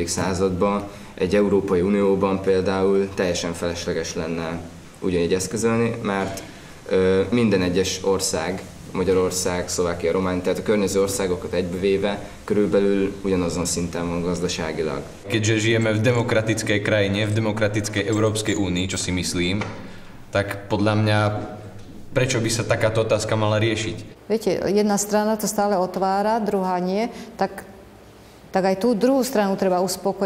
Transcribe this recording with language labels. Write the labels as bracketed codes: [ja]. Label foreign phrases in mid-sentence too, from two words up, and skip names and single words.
[hu] században, egy Európai Unióban például teljesen felesleges lenne ugyanígy eszközölni, mert minden egyes ország, Magyarország, Szlovákia, Románia, tehát a környező országokat egybevéve körülbelül ugyanazon szinten van gazdaságilag. [sk] Keďže žijeme v demokratickej krajine, v demokratickej Európskej únii, čo si myslím, tak podľa mňa prečo by sa takáto otázka mala riešiť? Viete, jedna strana to stále otvára, druhá nie, tak aj tú druhú stranu treba uspokojiť.